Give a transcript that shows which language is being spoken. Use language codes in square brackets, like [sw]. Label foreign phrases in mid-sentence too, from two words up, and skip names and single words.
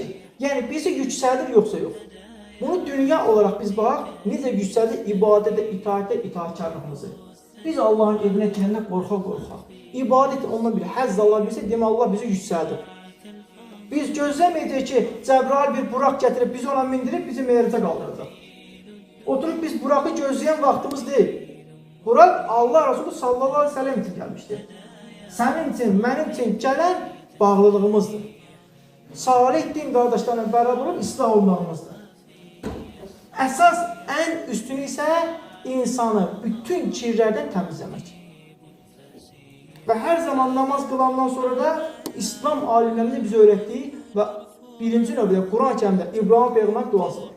[az] Yəni bizi yüksəldir yoxsa yox. Bunu dünya olarak biz baxaq, necə yüksəldir ibadətdə, itaətdə, itaatkarlığımızı. Biz Allahın evinə girəndə qorxa-qorxa. İbadət onunla bir həzz Allah bilsə, demə Allah bizi yüksəldir. Biz gözləməyəcək ki, Cəbrail bir buraq gətirib, bizi ona mindirib, bizi meyracə qaldıracaq. [tr] Oturup biz Burak'ı gözleyen vaktimiz değil. Burak Allah Resulü [ar] صلى الله عليه وسلم [tr] için gelmiştir. Senin için, benim için gelen bağlılığımızdır. Salih din kardeşlerine beraber olup ıslah olmamızdır. [az] Əsas ən üstünü isə insanı bütün kirlərdən təmizləmək. Və hər zaman namaz qılandan sonra da İslam alimlərinin bizə öyrətdiyi və birinci növbədə Quran-Kərimdə İbrahim Peyğəmbər duası var.